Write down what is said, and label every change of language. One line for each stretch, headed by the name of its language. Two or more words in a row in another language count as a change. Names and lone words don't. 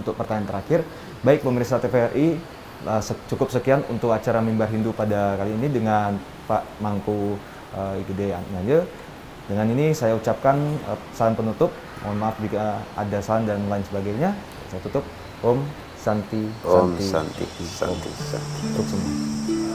Indonesian: Untuk pertanyaan terakhir, baik pemirsa TVRI, cukup sekian untuk acara Mimbar Hindu pada kali ini dengan Pak Mangku Igede Atmaja. Dengan ini saya ucapkan salam penutup, mohon maaf jika ada salah dan lain sebagainya. Saya tutup.
Sanskrit: Om Santi. Om Santi. Santi.
Indonesian: Untuk semua.